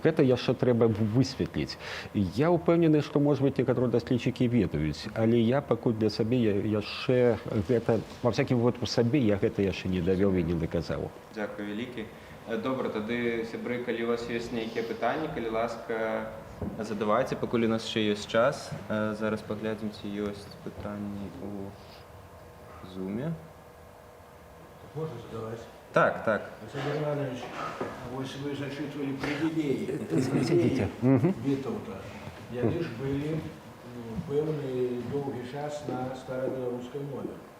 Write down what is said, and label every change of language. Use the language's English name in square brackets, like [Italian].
[Belarusian] Гэта яшчэ трэба высветліць. Я упэўнены, што, можа быць, некаторыя даследчыкі ведаюць, але я пакуль для сабе яшчэ гэта, ва всякім выпадку сабе, я гэта яшчэ не давёў і не даказаў. Дякую вялікі. Добра, тады, сябры, калі у вас ёсць нейкія пытанні, калі ласка, задавайце, пакуль у нас яшчэ ёсць час. Зараз паглядзім, ці ёсць пытанні у Зуме. [Russian] Можно задавать? [Belarusian] Так, так. [Russian] Александр Иванович, вот вы зачитывали привилеи Витовта. [Belarusian] Яны ж былі пэўны доўгі час на старабеларускай мове.